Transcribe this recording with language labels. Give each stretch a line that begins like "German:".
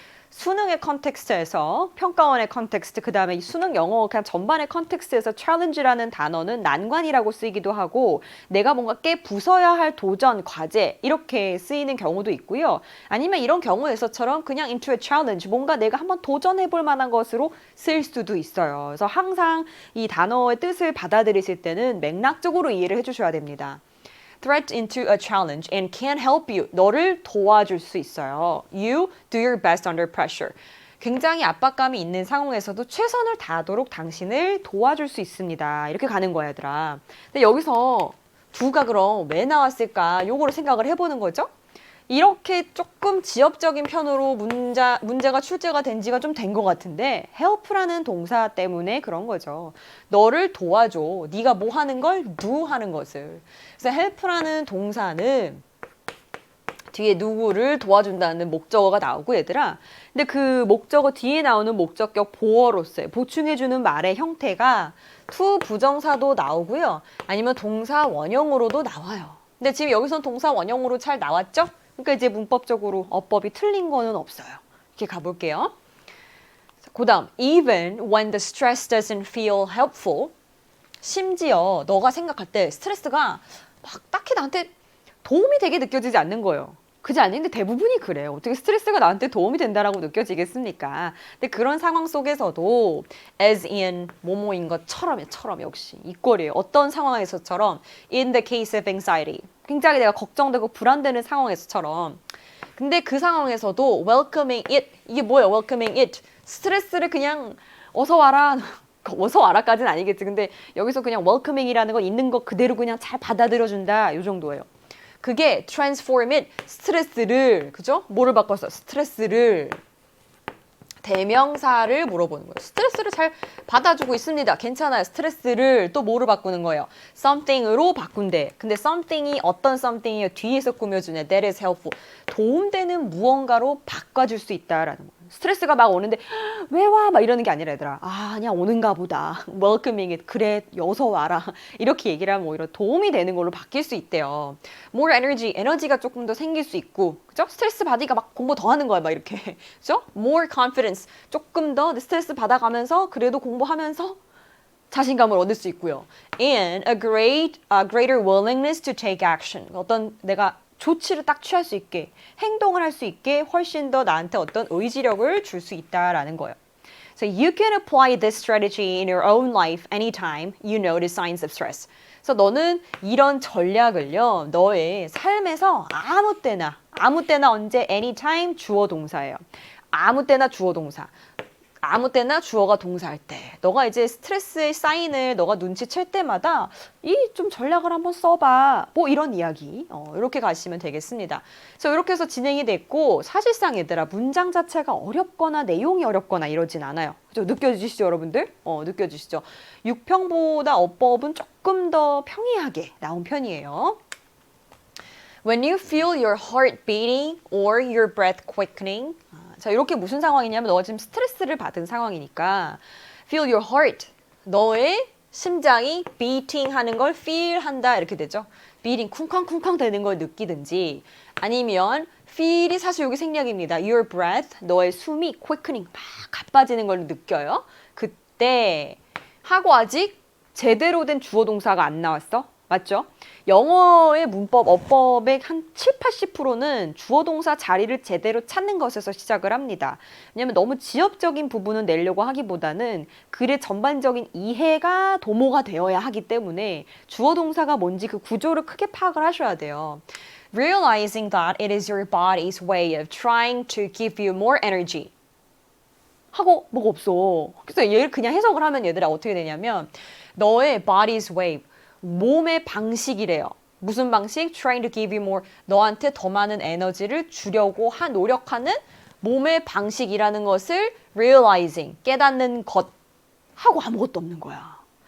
Korean: 수능의 컨텍스트에서 평가원의 컨텍스트 그 다음에 수능 영어 그냥 전반의 컨텍스트에서 challenge라는 단어는 난관이라고 쓰이기도 하고 내가 뭔가 깨 부숴야 할 도전, 과제 이렇게 쓰이는 경우도 있고요. 아니면 이런 경우에서처럼 그냥
English: into a challenge
Korean: 뭔가 내가 한번 도전해 볼 만한 것으로 쓰일 수도 있어요. 그래서 항상 이 단어의 뜻을 받아들이실 때는 맥락적으로 이해를 해주셔야 됩니다.
English: threat into a challenge and can help you.
Korean: 너를 도와줄 수 있어요.
English: You do your best under pressure.
Korean: 굉장히 압박감이 있는 상황에서도 최선을 다하도록 당신을 도와줄 수 있습니다. 이렇게 가는 거야, 얘들아. 근데 여기서 두가 그럼 왜 나왔을까? 요거를 생각을 해보는 거죠. 이렇게 조금 지엽적인 편으로 문제가 출제가 된 지가 좀 된 것 같은데 help라는 동사 때문에 그런 거죠. 너를 도와줘. 네가 뭐 하는 걸? do 하는 것을. 그래서 help라는 동사는 뒤에 누구를 도와준다는 목적어가 나오고 얘들아. 근데 그 목적어 뒤에 나오는 목적격 보어로서의 보충해주는 말의 형태가 to 부정사도 나오고요. 아니면 동사 원형으로도 나와요. 근데 지금 여기서는 동사 원형으로 잘 나왔죠? 그러니까 이제 문법적으로 어법이 틀린 거는 없어요. 이렇게 가볼게요. 그 다음,
English: even when the stress doesn't feel helpful.
Korean: 심지어 너가 생각할 때 스트레스가 막 딱히 나한테 도움이 되게 느껴지지 않는 거예요. 그지 않는데 대부분이 그래요. 어떻게 스트레스가 나한테 도움이 된다라고 느껴지겠습니까? 근데 그런 상황 속에서도 as in 뭐뭐인 것처럼 역시 이 꼴이에요. 어떤 상황에서처럼
English: in the case of anxiety.
Korean: 굉장히 내가 걱정되고 불안되는 상황에서처럼. 근데 그 상황에서도
English: welcoming it.
Korean: 이게 뭐예요?
English: welcoming it.
Korean: 스트레스를 그냥 어서 와라. 어서 와라까지는 아니겠지. 근데 여기서 그냥 welcoming이라는 건 있는 거 그대로 그냥 잘 받아들여준다. 이 정도예요. 그게
English: transform it.
Korean: 스트레스를, 그죠? 뭐를 바꿨어? 스트레스를 대명사를 물어보는 거예요. 스트레스를 잘 받아주고 있습니다. 괜찮아요. 스트레스를 또 뭐로 바꾸는 거예요? something으로 바꾼대. 근데 something이 어떤 something이에요? 뒤에서 꾸며주네.
English: that is helpful.
Korean: 도움되는 무언가로 바꿔줄 수 있다라는 거예요. 스트레스가 막 오는데 왜 와? 막 이러는 게 아니라 얘들아. 그냥 오는가 보다.
English: welcoming it.
Korean: 그래, 어서 와라. 이렇게 얘기를 하면 오히려 도움이 되는 걸로 바뀔 수 있대요.
English: more energy.
Korean: 에너지가 조금 더 생길 수 있고. 그죠? 스트레스 받으니까 막 공부 더 하는 거야. 막 이렇게. 그죠?
English: more confidence.
Korean: 조금 더 스트레스 받아가면서 그래도 공부하면서 자신감을 얻을 수 있고요.
English: and a greater willingness to take action.
Korean: 어떤 내가 조치를 딱 취할 수 있게, 행동을 할 수 있게 훨씬 더 나한테 어떤 의지력을 줄 수 있다라는 거예요.
English: So you can apply this strategy in your own life anytime you notice signs of stress.
Korean: 그래서 너는 이런 전략을요, 너의 삶에서 아무 때나 언제, anytime 주어 동사예요. 아무 때나 주어 동사. 아무 때나 주어가 동사할 때 너가 이제 스트레스의 사인을 너가 눈치챌 때마다 이 좀 전략을 한번 써봐. 뭐 이런 이야기. 이렇게 가시면 되겠습니다. 그래서 이렇게 해서 진행이 됐고 사실상 얘들아 문장 자체가 어렵거나 내용이 어렵거나 이러진 않아요. 그죠? 느껴지시죠 여러분들? 느껴지시죠? 6평보다 어법은 조금 더 평이하게 나온 편이에요.
English: When you feel your heart beating or your breath quickening.
Korean: 자, 이렇게 무슨 상황이냐면 너가 지금 스트레스를 받은 상황이니까
English: feel your heart.
Korean: 너의 심장이 beating 하는 걸 feel 한다 이렇게 되죠. beating 쿵쾅쿵쾅 되는 걸 느끼든지 아니면 feel이 사실 여기 생략입니다.
English: your breath.
Korean: 너의 숨이 quickening 막 가빠지는 걸 느껴요. 그때 하고 아직 제대로 된 주어 동사가 안 나왔어. 맞죠? 영어의 문법, 어법의 한 7, 80%는 주어 동사 자리를 제대로 찾는 것에서 시작을 합니다. 왜냐하면 너무 지엽적인 부분을 내려고 하기보다는 글의 전반적인 이해가 도모가 되어야 하기 때문에 주어 동사가 뭔지 그 구조를 크게 파악을 하셔야 돼요.
English: Realizing that it is your body's way of trying to give you more energy.
Korean: 하고 뭐가 없어. 그래서 얘를 그냥 해석을 하면 얘들아 어떻게 되냐면 너의
English: body's way
Korean: 몸의 방식이래요. 무슨 방식?
English: Trying to give you more.
Korean: 너한테 더 많은 에너지를 주려고 노력하는 몸의 방식이라는 것을 realizing, 깨닫는 것 하고 아무것도 없는 거야.